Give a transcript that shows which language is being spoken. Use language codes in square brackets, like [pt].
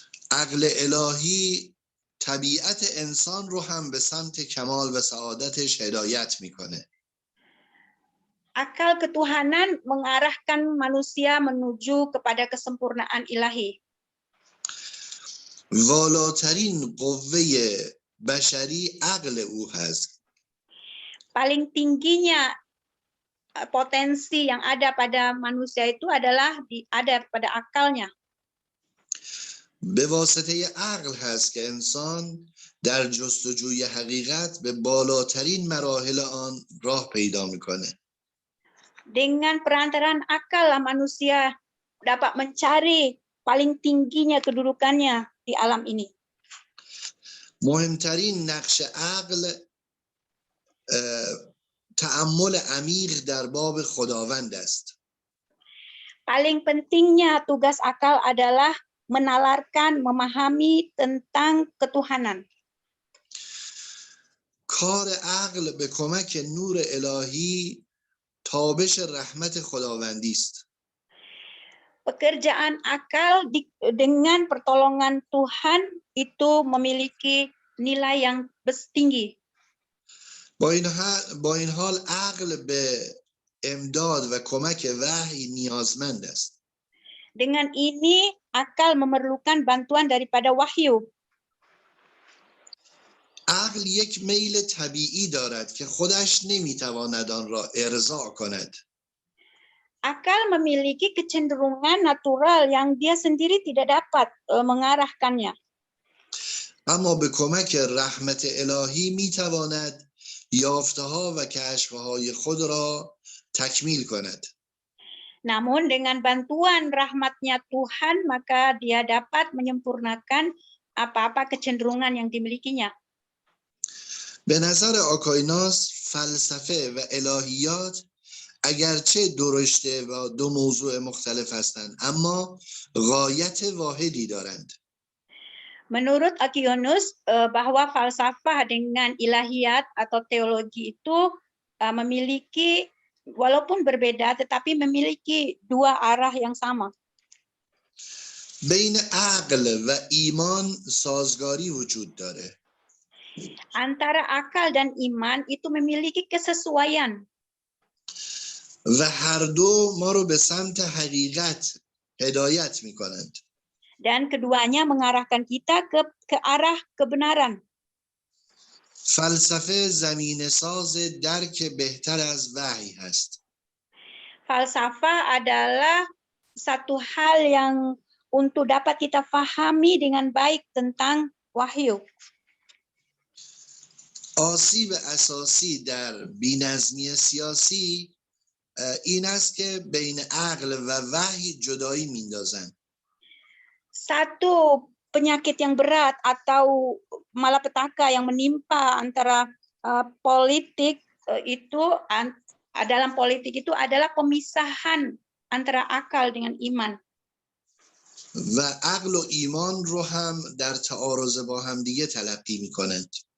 [fa] عقل الهی طبیعت انسان رو هم به سمت کمال و سعادتش هدایت میکنه. [id] Akal ketuhanan mengarahkan manusia menuju kepada kesempurnaan ilahi. [fa] والاترین قوه بشری عقل او هست. [id] Paling tingginya potensi yang ada pada manusia itu adalah ada pada akalnya. [fa] به واسطه عقل هست که انسان در جستجوی حقیقت به بالاترین مراحل آن راه پیدا میکنه. [id] Dengan perantaraan akal manusia dapat mencari paling tingginya kedudukannya di alam ini. [fa] مهمترین نقش عقل تأمل عمیق در باب خداوند است. [id] Paling pentingnya tugas akal adalah menalarkan, memahami tentang ketuhanan. [fa] کار عقل به کمک نور الهی تابش رحمت خداوندی است. [id] Pekerjaan akal dengan pertolongan Tuhan itu memiliki nilai yang tinggi. [fa] با این حال عقل به امداد و کمک وحی نیازمند است. [id] Dengan ini akal memerlukan bantuan daripada wahyu. [fa] عقل یک میل طبیعی دارد که خودش نمیتواند آن را ارضا کند. [id] Akal memiliki kecenderungan natural yang dia sendiri tidak dapat mengarahkannya. [fa] اما به کمک رحمت الهی میتواند یافته‌ها و کشف‌های خود را تکمیل کند. [id] Namun dengan bantuan rahmatnya Tuhan, maka dia dapat menyempurnakan apa-apa kecenderungan yang dimilikinya. [fa] به نظر آکایناس فلسفه و الهیات اگرچه دو رشته و دو موضوع مختلف هستند اما غایت واحدی دارند. [id] Menurut Aquinas, bahwa falsafah dengan ilahiyat atau teologi itu memiliki, walaupun berbeda, tetapi memiliki dua arah yang sama. [fa] بین عقل و ایمان سازگاری وجود داره. [id] Antara akal dan iman itu memiliki kesesuaian. [fa] و هر دو ما رو به سمت حقیقت هدایت می کنند. [id] Dan keduanya mengarahkan kita ke arah kebenaran. [fa] فلسفه زمینه ساز درک بهتر از وحی هست. [id] Falsafah adalah satu hal yang untuk dapat kita fahami dengan baik tentang wahyu. [fa] آسیب اساسی در بی‌نظمی سیاسی این است که بین عقل و وحی جدایی میندازند. [id] Satu penyakit yang berat atau malapetaka yang menimpa antara politik itu dalam politik itu adalah pemisahan antara akal dengan iman. [fa] و عقل و ایمان رو هم در تعارض با هم دیگه تلقی میکنند.